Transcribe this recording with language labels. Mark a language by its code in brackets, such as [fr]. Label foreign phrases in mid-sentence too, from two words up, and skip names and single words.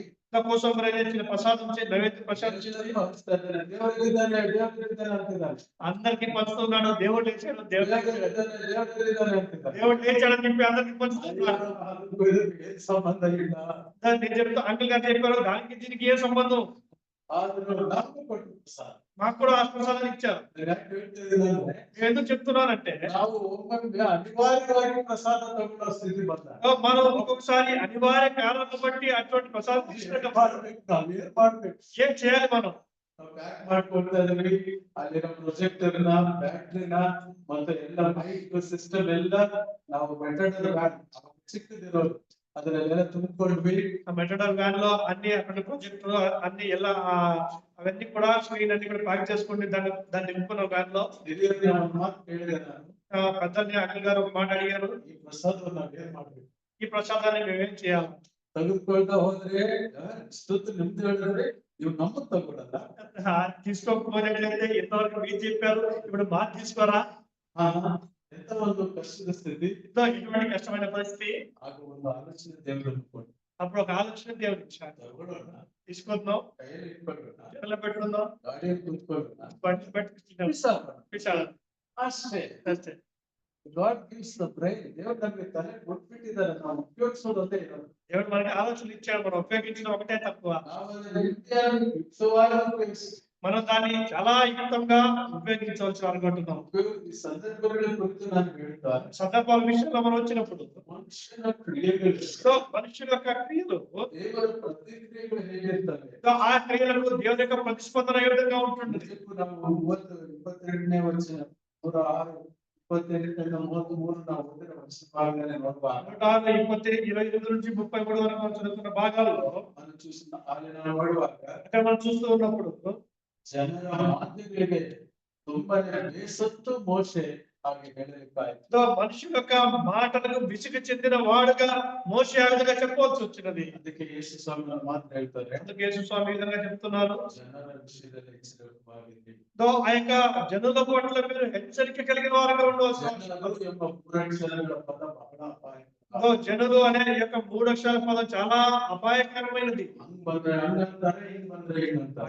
[te] కోసం ప్రసాదం నైవేద్య ప్రసాదం అందరికి పంచుతున్నాడు. దేవుడు లేచాడు, దేవుడు లేచాడని చెప్పి అందరికి పంచుతున్నాడు. సంబంధం నేను చెప్తా, అంకుల్ గారు చెప్పారు దానికి దీనికి ఏ సంబంధం? [kn] ಆದ್ರೂ ನಮ್ಗೆ ಕೊಟ್ಟು ಸರ್ [te] మాకు కూడా ఆ ప్రసాదాన్ని ఇచ్చారు. [kn] ನಾನು ಯಾಕೆ ಹೇಳ್ತಾ ಇದ್ದೀನಿ ಅಂದ್ರೆ [te] నేను ఎందుకు చెప్తున్నానంటే [kn] ನಾವು ಒಮ್ಮೊಮ್ಮೆ ಅನಿವಾರ್ಯವಾಗಿ ಪ್ರಸಾದ ತಗೊಳ್ಳೋ ಸ್ಥಿತಿ ಬಂದಾಗ [te] మనం ఒక్కొక్కసారి అనివార్య కారణాలను బట్టి అటువంటి ప్రసాదం తీసుకునే [kn] ಮಾಡ್ಬೇಕು, ನಾವೇನ್ ಮಾಡ್ಬೇಕು? [te] ఏం చేయాలి మనం? [kn] ನಾವು ಪ್ಯಾಕ್ ಮಾಡ್ಕೊಳ್ತಾ ಇದ್ವಿ, ಅಲ್ಲಿನ ಪ್ರೊಜೆಕ್ಟರ್ ನ ಬ್ಯಾಟ್ರಿನ ಮತ್ತೆ ಎಲ್ಲ ಮೈಕ್ ಸಿಸ್ಟಮ್ ಎಲ್ಲ ನಾವು ಮೆಟಡರ್ ವ್ಯಾನ್ ಚಿಕ್ಕದಿರೋದು ಅದನ್ನೆಲ್ಲ ತುಂಬಿಕೊಂಡ್ವಿ. [te] ఆ మెటడల్ వ్యాన్ లో అన్ని అక్కడ ప్రొజెక్టర్ అన్ని ఎలా అవన్నీ కూడా స్క్రీన్ అన్ని కూడా ప్యాక్ చేసుకొని దాన్ని నింపుకున్న వ్యాన్ లో [kn] ಹಿರಿಯರು ನಾವು ಮಾತು ಕೇಳಿದೆ ನಾನು, [te] పెద్దల్ని అఖిల్ గారు ఒక మాట అడిగారు, [kn] ಈ ಪ್ರಸಾದವನ್ನು ನಾವೇನ್ ಮಾಡ್ಬೇಕು? [te] ఈ ప్రసాదాన్ని మేమేం చేయాలి? [kn] ತೆಗೆದುಕೊಳ್ತಾ ಹೋದ್ರೆ ಇಷ್ಟೊತ್ತು ನಿಮ್ದು ಹೇಳಿದ್ರೆ ನೀವು ನಮ್ಮದು ತಗೊಳ್ಳಲ್ಲ. [te] తీసుకోకపోయినట్లయితే ఎంతవరకు మీరు చెప్పారు, ఇప్పుడు మాకు తీసుకోరా? [kn] ಎಂತ ಒಂದು ಕಷ್ಟದ ಸ್ಥಿತಿ, [te] ఇటువంటి కష్టమైన పరిస్థితి. [kn] ಆಗ ಒಂದು ಆಲೋಚನೆ ದೇವರು ಕೊಟ್ಟು [te] అప్పుడు ఒక ఆలోచన దేవుడు ఇచ్చాడు. [kn] ತಗೊಳ್ಳೋಣ, [te] తీసుకుందాం, [kn] ಕೈಯಲ್ಲಿ ಇಟ್ಕೊಳ್ಳೋಣ, [te] చెరలో పెట్టుకుందాం, [kn] ಗಾಡಿಯಲ್ಲಿ ಕುತ್ಕೊಳ್ಳೋಣ, [te] బండి పెట్టుకుంటాం, [kn] ಬಿಸಾಡೋಣ. ಅಷ್ಟೇ. [te] అంతే. [en] God gives the brain. [kn] ದೇವರು ನಮಗೆ ತಲೆ ಕೊಟ್ಬಿಟ್ಟಿದ್ದಾರೆ, ನಾವು ಉಪಯೋಗಿಸೋದೇ ಇರೋದು. [te] దేవుడు మనకి ఆలోచనలు ఇచ్చాడు, మనం ఉపయోగించడం ఒకటే తక్కువ. [kn] ನಾವು ಅದನ್ನ ರೀತಿಯಾಗಿ ಯುಕ್ತವಾಗಿ ಉಪಯೋಗಿಸಿ [te] మనం దాన్ని చాలా యుక్తంగా ఉపయోగించవచ్చు అనుకుంటున్నాం. [kn] ಈ ಸಂದರ್ಭಗಳ ಕುರಿತು ನಾನು ಹೇಳ್ತಾ [te] సందర్భాల విషయంలో మనం వచ్చినప్పుడు [kn] ಮನುಷ್ಯನ ಕ್ರಿಯೆಗಳು, [te] మనుషుల యొక్క క్రియలు, [kn] ದೇವರ ಪ್ರತಿಕ್ರಿಯೆಗಳು ಹೇಗಿರ್ತವೆ, [te] ఆ క్రియలకు దేవుని యొక్క ప్రతిస్పందన ఏ విధంగా ఉంటుంది. [kn] ನಾವು 22ನೇ ವಚನ 106 28 33 ನಾವು ಓದಿದ ವಚನ ಭಾಗದಲ್ಲಿ ನೋಡುವಾಗ [te] 128 నుంచి 33 వరకు మనం చదువుకున్న భాగాల్లో మనం చూసిన ఆయన ನೋಡುವಾಗ అక్కడ మనం చూస్తూ ఉన్నప్పుడు [kn] ಜನರ ಮಾತುಗಳಿಗೆ ತುಂಬಾನೇ ಬೇಸತ್ತು ಮೋಶೆ ಹಾಗೆ ಹೇಳಲಿಕ್ಕಾಯ್ತು. [te] మనుషుల యొక్క మాటలకు విసుగు చెందిన వాడుగా మోషే ఆ విధంగా చెప్పవలసి వచ్చినది. [kn] ಅದಕ್ಕೆ ಯೇಸು ಸ್ವಾಮಿ ಮಾತ್ರ ಹೇಳ್ತಾರೆ, [te] అందుకే యేసు స్వామి ఈ విధంగా చెప్తున్నారు, [kn] ಜನರ ವಿಷಯದಲ್ಲಿ ಎಚ್ಚರವಾಗಿರಿ. [te] ఆ యొక్క జనుల పట్ల మీరు హెచ్చరిక కలిగిన వారుగా ఉండవలసి [kn] ಜನರು ಎಂಬ ಮೂರಕ್ಷರಗಳ ಪದ ಬಹಳ ಅಪಾಯಕಾರಿ. [te] జనులు అనే ఈ యొక్క 3 అక్షరాల పదం చాలా అపాయకరమైనది. [kn] ಹಂಗ್ ಬಂದ್ರೆ ಹಂಗಂತಾರೆ, ಹಿಂಗ್ ಬಂದ್ರೆ ಹಿಂಗಂತಾರೆ.